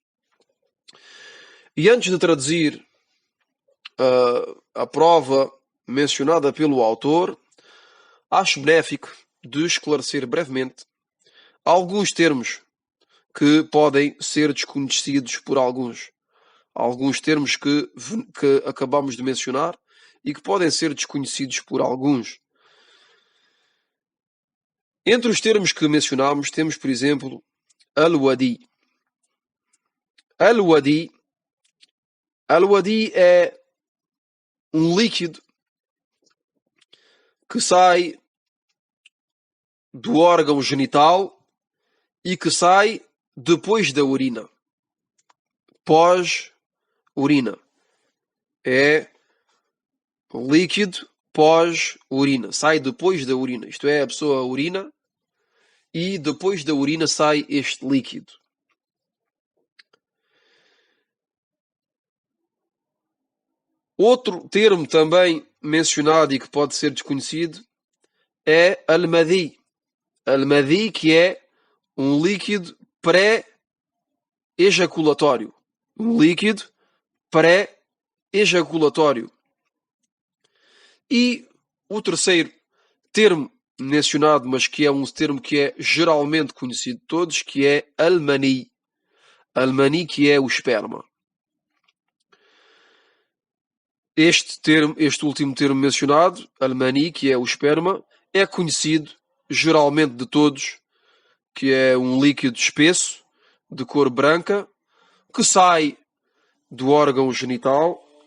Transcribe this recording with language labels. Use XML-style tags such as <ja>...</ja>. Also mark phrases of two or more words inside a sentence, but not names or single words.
<pt>E antes de traduzir a prova mencionada pelo autor, acho benéfico de esclarecer brevemente alguns termos que podem ser desconhecidos por alguns. Alguns termos que acabamos de mencionar e que podem ser desconhecidos por alguns. Entre os termos que mencionámos, temos, por exemplo, al-wadi. Al-wadi é um líquido que sai do órgão genital e que sai depois da urina. Pós-urina. É líquido pós-urina. Sai depois da urina. Isto é, a pessoa urina e depois da urina sai este líquido. Outro termo também mencionado e que pode ser desconhecido é al-madi. Al-madi, que é um líquido pré-ejaculatório. Um líquido pré-ejaculatório. E o terceiro termo mencionado, mas que é um termo que é geralmente conhecido de todos, que é al-mani. Al-mani, que é o esperma. Este último termo mencionado, al-mani, que é o esperma, é conhecido geralmente de todos, que é um líquido espesso, de cor branca, que sai do órgão genital,</pt>